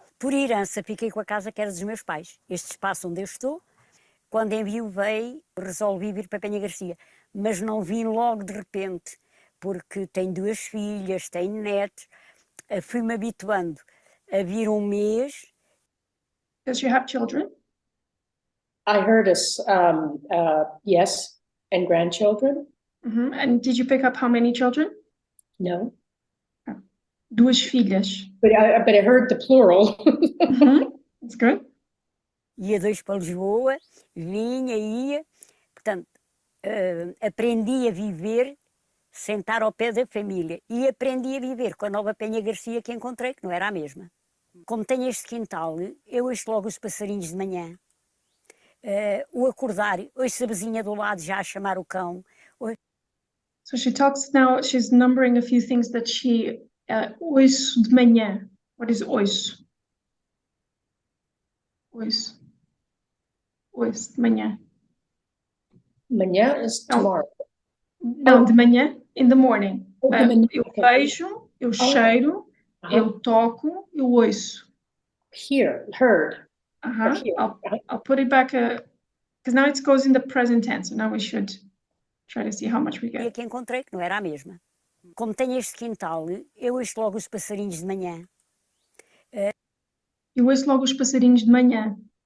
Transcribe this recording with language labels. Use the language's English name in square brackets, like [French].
[Portuguese] Por herança, fiquei com a casa que era dos meus pais. Este espaço onde eu estou, quando enviuvei, resolvi vir para Penha Garcia. Mas não vim logo de repente, porque tenho 2 filhas, tenho netos. Fui-me habituando a vir um mês. [English] Does you have children? I heard us, yes, and grandchildren? And did you pick up how many children? No, [Portuguese] 2 filhas. [English] but I heard the plural. That's good. [Portuguese] Ia 2 para Lisboa, vinha, ia. Portanto, aprendi a viver, sentar ao pé da família. E aprendi a viver com a nova Penha Garcia que encontrei, que não era a mesma. Como tenho este quintal, eu ouço logo os passarinhos de manhã. O acordar, ouço a vizinha do lado já a chamar o cão. [English] So she talks now, she's numbering a few things that she [Portuguese] ouço de manhã. [English] What is ouço? [Portuguese] Ouço. Ouço de manhã. [English] Manhã is tomorrow. [Portuguese] Não, de manhã, [English] in the morning. [Portuguese] De manhã, Eu [English] okay. [Portuguese] vejo, eu cheiro, eu toco, eu ouço. [English] Heard. Here. I'll put it back, because now it goes in the present tense, so now we should try to see how much we [Portuguese] E a [English] get. [Portuguese] que encontrei, que não era a mesma. Como tenho este quintal, eu ouço logo os passarinhos de manhã. Eu ouço logo os passarinhos de manhã.